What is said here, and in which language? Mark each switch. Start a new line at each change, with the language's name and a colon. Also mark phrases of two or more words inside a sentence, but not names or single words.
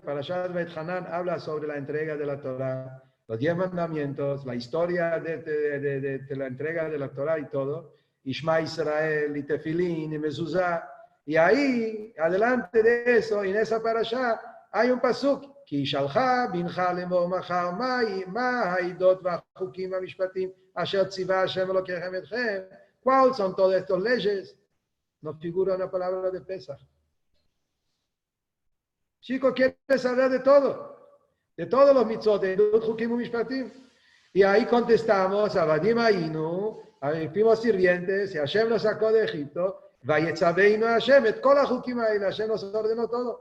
Spanish: Parashat Beit Hanan habla sobre la entrega de la Torah, los 10 mandamientos, la historia de la entrega de la Torah y todo. Ishma Israel, y Tefilín, y Mezuzá. Y ahí, adelante de eso, en esa parasha, hay un pasuk.
Hebrew: כי שלחה בנך לאמור מחר מה העדות והחוקים והמשפטים אשר ציווה השם אלוקיכם אתכם.
Spanish: ¿Cuáles son todas estas leyes? No figura una palabra de Pesach. Chico quiere saber de todo, de todos los mitzvot, de los hukim y mishpatim. Y ahí contestamos,
Hebrew: עבדים היינו,
Spanish: fuimos sirvientes, y Hashem nos sacó de Egipto,
Hebrew: ויצונו השם את כל חוקים
Spanish: ahí, Hashem nos ordenó todo.